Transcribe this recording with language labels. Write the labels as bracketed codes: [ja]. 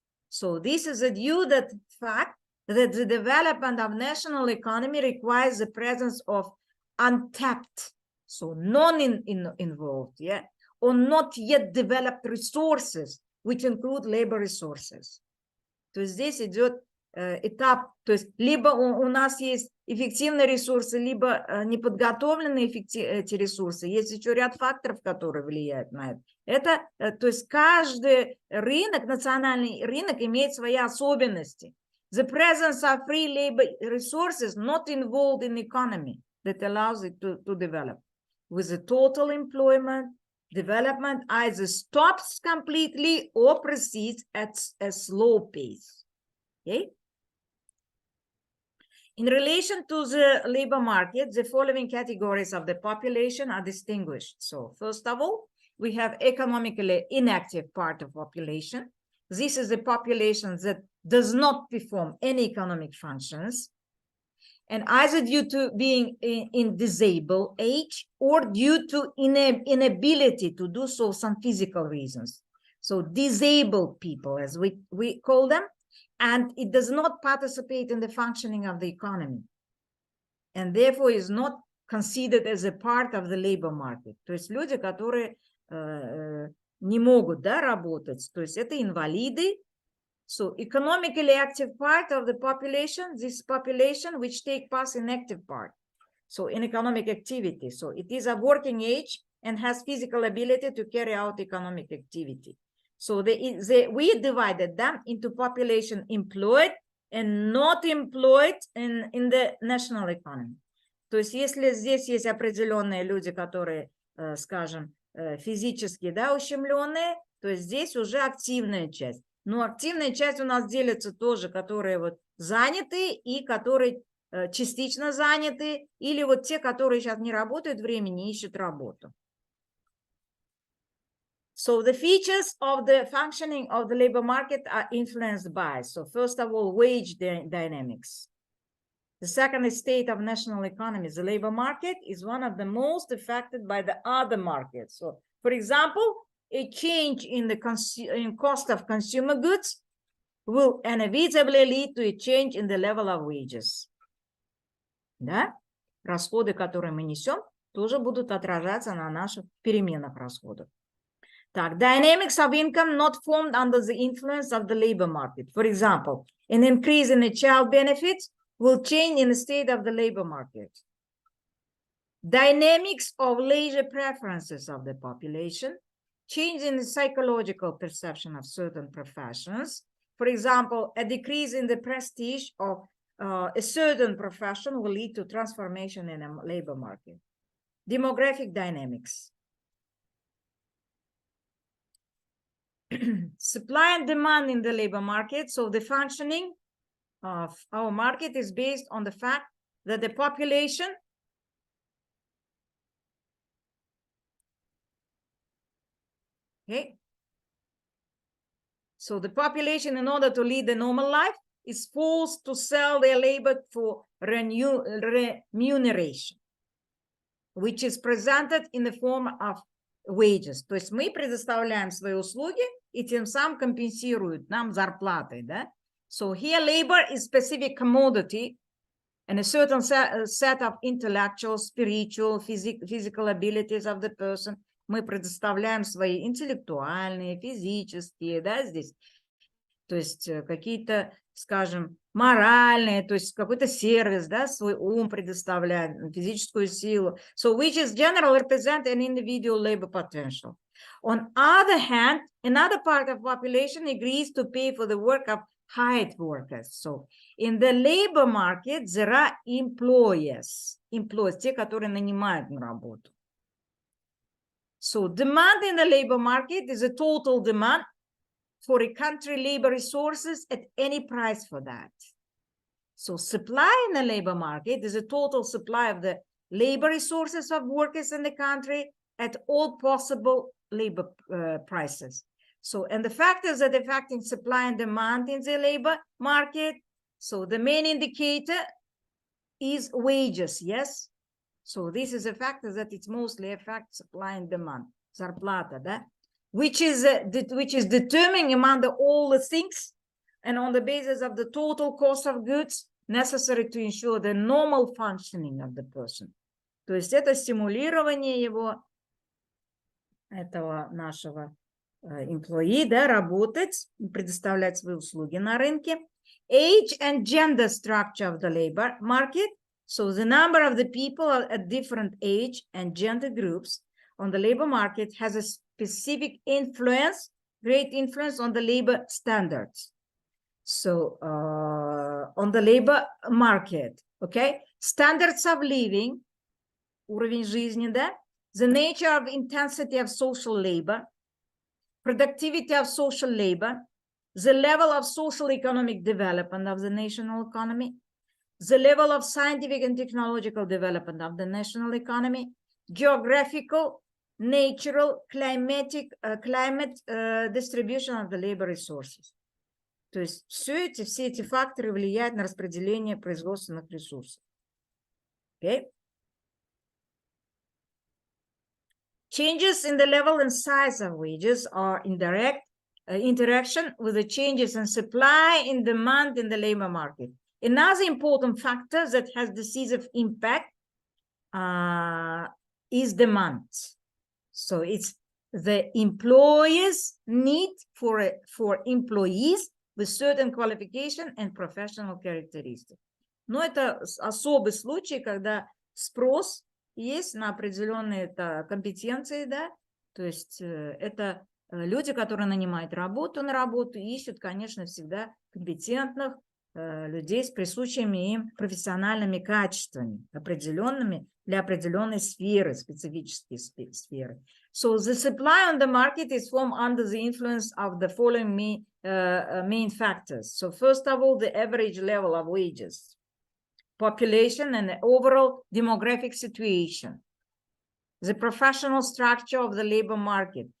[en] So this is a due that fact that the development of national economy requires the presence of untapped, so non-involved, yeah, or not yet developed resources, which include labor resources. [ru] То есть здесь идет этап, то есть либо у нас есть эффективные ресурсы, либо неподготовленные эти ресурсы. Есть еще ряд факторов, которые влияют на это. То есть каждый рынок, национальный рынок имеет свои особенности. [en] The presence of free labor resources not involved in the economy that allows it to develop. With the total employment, development either stops completely or proceeds at a slow pace. Okay? In relation to the labor market, the following categories of the population are distinguished. So first of all, we have economically inactive part of population. This is the population that does not perform any economic functions, and either due to being in disabled age or due to inability to do so, some physical reasons. So disabled people, as we call them, and it does not participate in the functioning of the economy, and therefore is not considered as a part of the labor market. [ru] То есть люди, которые не могут, да, работать, то есть это инвалиды. [en] So economically active part of the population, this population which take part in active part, so in economic activity. So it is a working age and has physical ability to carry out economic activity. So we divided them into population employed and not employed in the national economy. [ru] То есть если здесь есть определенные люди, которые, скажем, физически, да, ущемленные, то есть здесь уже активная часть. Но активная часть у нас делится тоже, которые вот заняты и которые частично заняты, или вот те, которые сейчас не работают времени, ищут работу. [en] So the features of the functioning of the labor market are influenced by, so first of all, wage dynamics. The second state of national economy, the labor market is one of the most affected by the other markets. So, for example, a change in the cost of consumer goods will inevitably lead to a change in the level of wages. [ru] Да? Расходы, которые мы несем, тоже будут отражаться на наших переменных расходах. Так, [en] dynamics of income not formed under the influence of the labor market. For example, an increase in the child benefits will change in the state of the labor market. Dynamics of leisure preferences of the population, change in the psychological perception of certain professions. For example, a decrease in the prestige of a certain profession will lead to transformation in a labor market. Demographic dynamics. Supply and demand in the labor market. So the functioning of our market is based on the fact that the population okay. So the population, in order to lead a normal life, is forced to sell their labor for remuneration, which is presented in the form of wages. [ru] То есть мы предоставляем свои услуги и тем самым компенсируют нам зарплатой, да? [en] So here labor is specific commodity and a certain set of intellectual, spiritual, physical abilities of the person. [ru] Мы предоставляем свои интеллектуальные, физические, да, здесь. То есть какие-то, скажем, моральные, то есть какой-то сервис, да, свой ум предоставляем, физическую силу. [en] So which is generally represent an individual labor potential. On other hand, another part of population agrees to pay for the work of hired workers. So in the labor market there are employers, [ru] те, которые нанимают на работу. [en] So demand in the labor market is a total demand for a country labor resources at any price for that. So supply in the labor market is a total supply of the labor resources of workers in the country at all possible labor prices. So, and the factors that affecting supply and demand in the labor market. So the main indicator is wages, yes? So this is a factor that it mostly affects supply and demand. [ru] зарплата, да, [en] which is determining among all the things and on the basis of the total cost of goods necessary to ensure the normal functioning of the person. [ru] То есть это стимулирование его, этого нашего employee, да, работать, предоставлять свои услуги на рынке. [en] Age and gender structure of the labor market. So the number of the people at different age and gender groups on the labor market has a specific influence, great influence on the labor standards. So on the labor market, okay? Standards of living, [ru] уровень жизни, да? [en] The nature of intensity of social labor, productivity of social labor, the level of social economic development of the national economy, the level of scientific and technological development of the national economy, geographical, natural, climate distribution of the labor resources. [ru] То есть все эти факторы влияют на распределение производственных ресурсов. [en] Okay? Changes in the level and size of wages are indirect interaction with the changes in supply and demand in the labor market. Another important factor that has decisive impact is demand. So it's the employer's need for employees with certain qualification and professional characteristics. [ru] Но это особый случай, когда спрос есть на определенные компетенции, да, то есть это люди, которые нанимают на работу, ищут, конечно, всегда компетентных людей с присущими им профессиональными качествами, определенными для определенной сферы, специфической сферы. [en] So the supply on the market is formed under the influence of the following main factors. So first of all, the average level of wages, population and the overall demographic situation, the professional structure of the labor market.